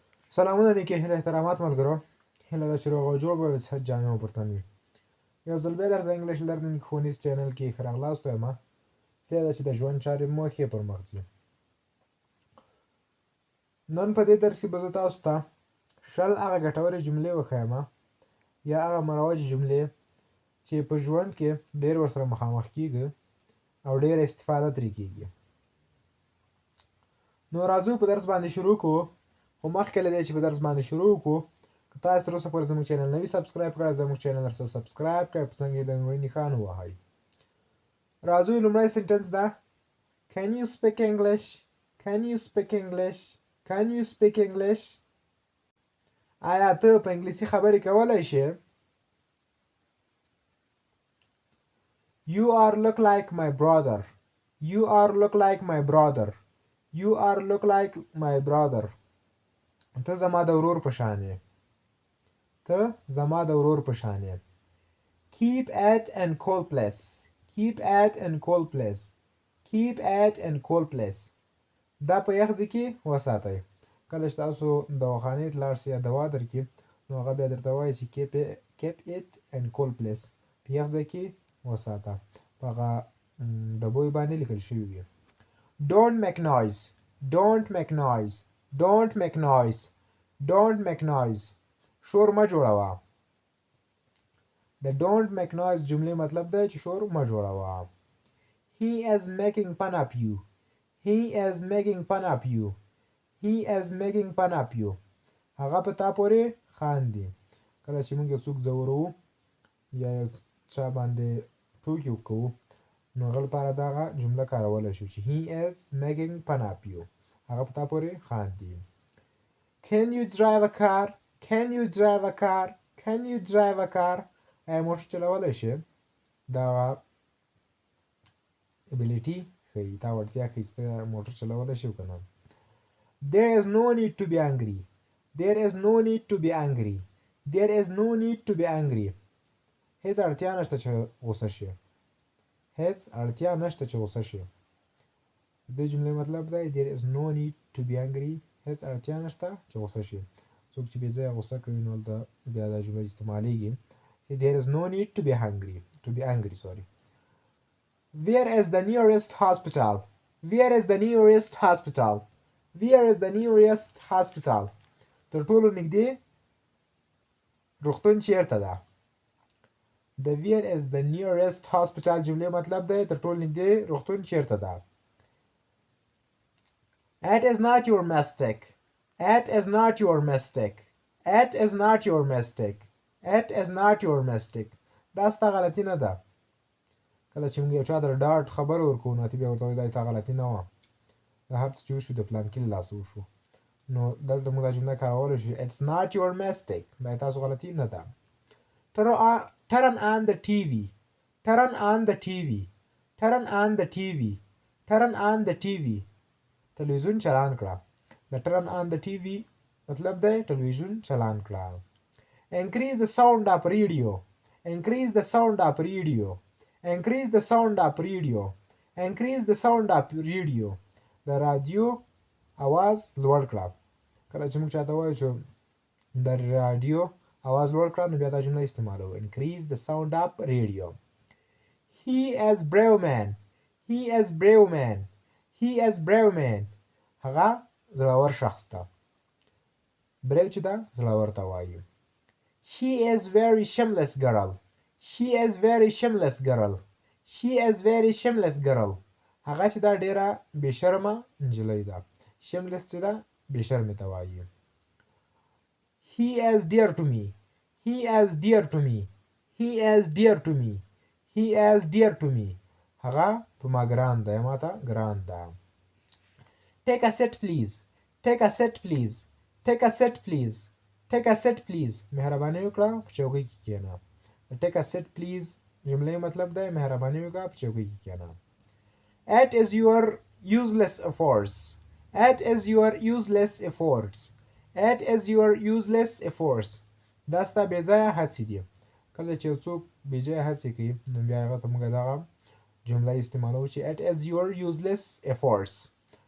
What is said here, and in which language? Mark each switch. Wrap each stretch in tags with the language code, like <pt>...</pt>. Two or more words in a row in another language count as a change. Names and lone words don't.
<ps>سلامونه نیکې هیله احترامات ملګرو هیله ده چې روغ او جوړ به وي صحت جامع او پرتن وي یو ځل بیا درته</ps> <en>English learning</en> <ps>ښوونیز چینل کې ښه راغلاست وایم هیله ده چې د ژوند چارې مو ښې پر مخ ځي نن په دې درس کې به زه تاسو ته شل هغه ګټورې جملې وښیم یا هغه مروجې جملې چې په ژوند کې ډېر ورسره مخامخ کیږي او ډېره استفاده ترې کیږي نو راځو په درس باندې شروع کوو خو مخکې له دې چې په درس باندې شروع وکړو که تاسو تر اوسه پورې زموږ چینل نه وي سبسکرایب کړی زموږ چینل سره سبسکرایب کړئ په څنګ یې د نوی نښان ووهئ راځو لومړی سنټنس ده</ps> <en>Can you speak English? Can you speak English? Can you speak English?</en> <ps>آیا ته په انګلیسي خبرې کولی شې؟</ps> <en>You are look like my brother. You are look like my brother. You are look like my brother.</en> <ps>ته زما د ورور په شان یې. ته زما د ورور په شان یې.</ps> <en>Keep at and cold place. Keep at and cold place. Keep at and cold place.</en> <ps>دا په یخ ځای کې وساتئ. کله چې تاسو دواخانې ته لاړ شئ یا دوا درکړي نو هغه بیا درته وایي چې</ps> <en>keep it and cold place.</en> <ps>په یخ ځای کې وساته. په هغه ډبوی باندې لیکل شوي وي.</ps> <en>Don't make noise. Don't make noise. Don't make noise. Don't make noise.</en> <ps>شور مه جوړوه. د</ps> <en>don't make noise</en> <ps>جملې مطلب دی چې شور مه جوړوه.</ps> <en>He is making fun of you. He is making fun of you. He is making fun of you.</en> <ps>هغه په تا پورې خاندي. کله چې موږ یو څوک ځورو یا یو چا باندې ټوکې وکړو نو هغه لپاره دغه جمله کارولی شو چې</ps> <en>he is making fun of you.</en> <ps>هغه په تا پورې خاندي.</ps> <en>Can you drive a car? Can you drive a car? Can you drive a car?</en> <ps>آیا موټر چلولی شې؟ دغه ابیلیټي ښیي تا وړتیا ښیي چې ته موټر چلولی شې که نه.</ps> <en>There is no need to be angry. There is no need to be angry. There is no need to be angry.</en> <ps>هیڅ اړتیا نشته چې غوسه شې. هیڅ اړتیا نشته چې غوسه شې. د دې جملې مطلب دی</ps> <en>there is no need to be angry.</en> <ps>هیڅ اړتیا نشته چې غوسه شي. څوک چې بې ځایه غوسه کوي نو هلته بیا دا جمله استعمالیږي</ps> <en>there is no need to be angry. Sorry. Where is the nearest hospital? Where is the nearest hospital? Where is the nearest hospital?</en> <ps>تر ټولو نږدې روغتون چیرته ده؟ د</ps> <en>where is the nearest hospital</en> <ps>جملې مطلب دی تر ټولو نږدې روغتون چیرته ده؟</ps> <en>It is not your mistake. It is not your mistake. It is not your mistake. It is not your mistake.</en> <ps>دا ستا غلطي نه ده. کله چې موږ یو چا ته ډاډ خبره ورکوو نو ته بیا ورته وایي دا ستا غلطي نه وه. دا هر څه چې وشو د پلانکي له لاسه وشو. نو دلته موږ دا جمله کارولی شو</ps> <en>It's not your mistake.</en> <ps>دا تاسو غلطي نه ده.</ps> <en>Turn on the TV. Turn on the TV. Turn on the TV. Turn on the TV.</en> <ps>تلویزیون چالان کړه. د</ps> <en>turn on the TV</en> <ps>مطلب دی تلویزیون چالان کړه.</ps> <en>Increase the sound of radio. Increase the sound of radio. Increase the sound of radio. Increase the sound of radio.</en> <ps>د رادیو اواز لوړ کړه. کله چې موږ چاته وایو چې د رادیو اواز لوړ کړه نو بیا دا جمله استعمالوو.</ps> <en>Increase the sound of radio. He is brave man. He is brave man. He is brave man.</en> <ps>هغه زړور شخص ده. brave چې ده زړور ته وایي.</ps> <en>She is very shameless girl. She is very shameless girl. She is very shameless girl.</en> <ps>هغه چې دا ډیره بې شرمه نجلۍ ده. shameless چې ده بې شرمې ته وایي.</ps> <en>He is dear to me. He is dear to me. He is dear to me. He is dear to me.</en> <ps>هغه په ما ګران ده یا ما ته ګران ده.</ps> <en>Take a seat please. Take a seat please. Take a seat please. Take a seat please.</en> <ps>مهرباني وکړه په چوکۍ کې کښېنه.</ps> <en>Take a seat please</en> <ps>جملې مطلب دی مهرباني وکړه په چوکۍ کې کښېنه.</ps> <en>It is your useless efforts. It is your useless efforts. It is your useless efforts.</en> <ps>دا ستا بې ځایه هڅې دي. کله چې یو څوک بې ځایه هڅې کوي نو بیا هغه ته موږ دغه جمله استعمالوو چې</ps> <en>It is your useless efforts.</en>